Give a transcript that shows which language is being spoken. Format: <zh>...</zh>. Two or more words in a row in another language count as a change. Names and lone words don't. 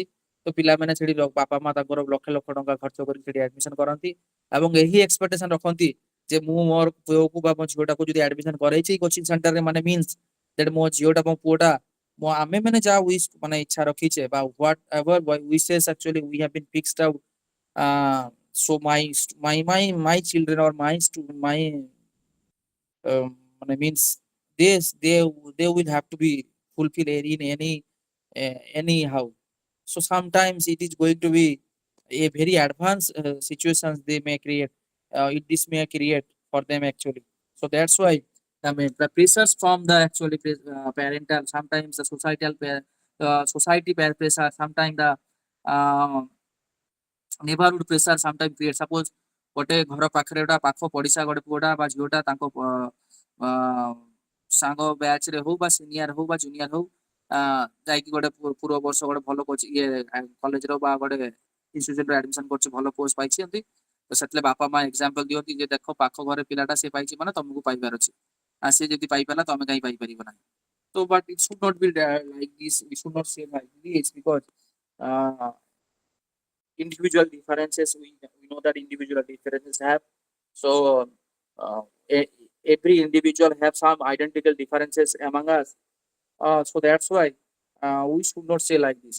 <or>ତ ପିଲାମାନେ ସେଠି ବାପା ମା ତାଙ୍କର ଲକ୍ଷ ଲକ୍ଷ ଟଙ୍କା ଖର୍ଚ୍ଚ କରି ସେଠି ଆଡମିସନ କରନ୍ତି ଏବଂ ଏହି ଏକ୍ସପେକ୍ଟେସନ ରଖନ୍ତି ଯେ ମୁଁ ମୋର ପୁଅକୁ ବା ମୋ ଝିଅଟାକୁ ଯଦି ଆଡମିସନ କରେଇଛି</or> <en>coaching centre</en> <or>ମାନେ</or> <en>means that</en> <or>ମୋ ଝିଅଟା ମୋ ପୁଅଟା ଆମେ ମାନେ ଯାହା ୱିଶ ମାନେ ଇଚ୍ଛା ରଖିଛେ ବା</or> <en>what ever wishes actually we have been fixed out, so my children or my মানে means this they will have to be fulfilled in anyhow. So sometimes it is going to be a very advanced situations they may create, this may create for them actually. So that's why I mean the pressures from the actually parental, sometimes the society pressure, sometimes the uh, neighborhood pressure sometimes create.</en> <or>Suppose ଗୋଟେ ଘର ପାଖରେ ଗୋଟେ ପାଖ ପଡିଶା ଗୋଟେ ପୁଅଟା ବା ଝିଅଟା ତାଙ୍କ ଅ, ସାଙ୍ଗ ବ୍ୟାଚ୍ ରେ ହଉ ବା ସିନିୟର ହଉ ବା ଜୁନିୟର ହଉ ଯାଇକି ଗୋଟେ ପୂର୍ବ ବର୍ଷ ଗୋଟେ ଭଲ</or> <en>coaching college</en> <or>ବା ଗୋଟେ ଇନଷ୍ଟିଚ୍ୟୁଟରେ ଆଡମିସନ କରୁଛି, ଭଲ ପୋଷ୍ଟ ପାଇଛନ୍ତି। ତ ସେଥିରେ ବାପା ମା ଏକ୍ସାମ୍ପଲ ଦିଅନ୍ତି ଯେ ଦେଖ ପାଖ ଘରେ ପିଲାଟା ସେ ପାଇଛି ମାନେ ତମକୁ ପାଇବାର ଅଛି, ସେ ଯଦି ପାଇପାରିଲା ତମେ କାହିଁ ପାଇପାରିବ ନାହିଁ।</or> <en>So but it should not be like this, we should not say like this because uh, individual differences we know that individual differences have. So every individual have some identical differences among us, so that's why we should not say like this.</en>